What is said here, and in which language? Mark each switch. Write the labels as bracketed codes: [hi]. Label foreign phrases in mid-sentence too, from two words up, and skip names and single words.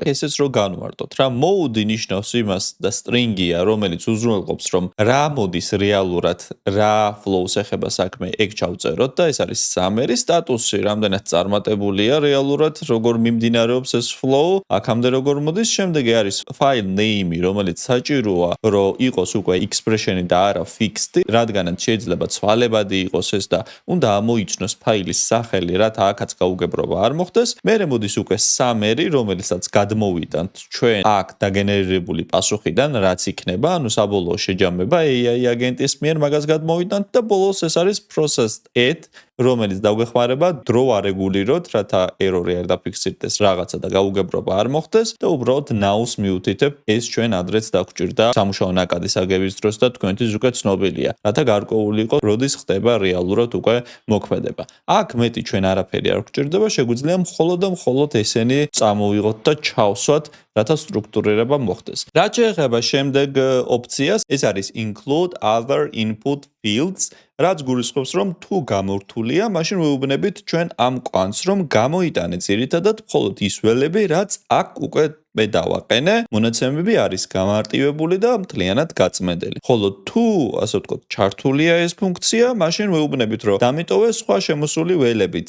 [ka] ესეც რო განვარტოთ რა mode ნიშნავს იმას და string-ია, რომელიც უზრუნველყოფს, რომ რა მოდის რეალურად, რა flow-ს ეხება საქმე, ეგ ჩავწეროთ და ეს არის summary სტატუსი, რამდენად წარმატებულია რეალურად, როგორ მიმდინარეობს ეს flow, აქამდე როგორ მოდის, შემდეგი არის [en] file name-ი, [ka] რომელიც საჭიროა, რომ იყოს უკვე expression-ი და არა fixed-ი, რადგანაც შეიძლება ცვალებადი იყოს ეს და უნდა ამოიცნოს ფაილის სახელი, რათა აქაც გაუგებრობა არ მოხდეს. მერე მოდის უკვე summary, რომელსაც გადმოვიტანთ ჩვენ აქ დაგენერირებული პასუხიდან, რაც იქნება, ანუ საბოლოო შეჯამება AI აგენტის მიერ მაგას გადმოვიტანთ და ბოლოს ეს არის [en] processed at [ka] რომელიც დაგვეხმარება დრო არეგულიროთ, რათა ერორი არ დაფიქსირდეს რაღაცა და გაუგებრობა არ მოხდეს და უბრალოდ ნაუს მიუთითებ, ეს ჩვენ ადრეც დაგვჭირდა სამუშაო ნაკადის აგების დროს და თქვენთვის უკვე ცნობილია, რათა გარკვეული იყოს, როდის ხდება რეალურად უკვე მოქმედება. აქ მეტი ჩვენ არაფერი არ გვჭირდება, შეგვიძლია მხოლოდ და მხოლოდ ესენი წამოვიღოთ და ჩავსვათ, რათა სტრუქტურირება მოხდეს. რაც შეეხება შემდეგ ოპციას, ეს არის [en] include other input fields, [ka] რაც გულისხმობს, რომ თუ გამორთულია, მაშინ ვეუბნებით ჩვენ ამ კვანტს, რომ გამოიტანე ძირითადად მხოლოდ ის ველები, რაც აქ უკვე მე დავაყენე, მონაცემები არის გამარტივებული და მთლიანად გაწმენდილი. ხოლო თუ, ასე ვთქვათ, ჩართულია ეს ფუნქცია, მაშინ ვეუბნებით, რომ დამიტოვე სხვა შემოსული ველებიც.